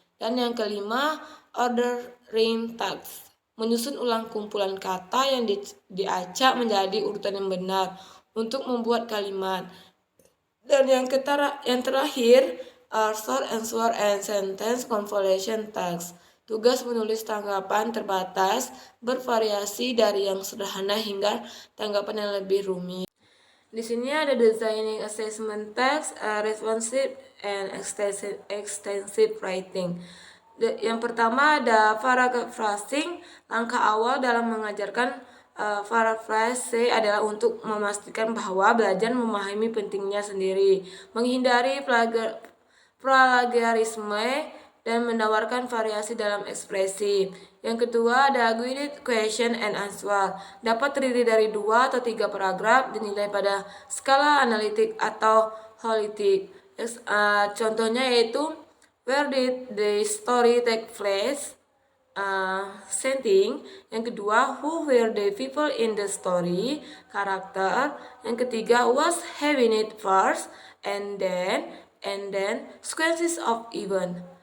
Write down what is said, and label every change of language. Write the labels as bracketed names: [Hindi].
[Indonesian] Dan yang kelima, ordering task, menyusun ulang kumpulan kata yang diacak menjadi urutan yang benar untuk membuat kalimat. Dan yang terakhir, short answer and sentence convolution task, tugas menulis tanggapan terbatas bervariasi dari yang sederhana hingga tanggapan yang lebih rumit. Di sini ada [English] designing assessment task, responsive and extensive writing. [Indonesian] Yang pertama ada paragraph phrasing. Langkah awal dalam mengajarkan paraphrase adalah untuk memastikan bahwa belajar memahami pentingnya sendiri, menghindari plagiarisme, dan menawarkan variasi dalam ekspresi. Yang kedua ada guided question and answer. Dapat terdiri dari 2 atau 3 paragraf, dinilai pada skala analitik atau holistik. Contohnya yaitu [English] where did the story take place? Setting. [Indonesian] Yang kedua, [English] who were the people in the story, karakter. [Indonesian] Yang ketiga, [English] what's happening first, and then sequences of event.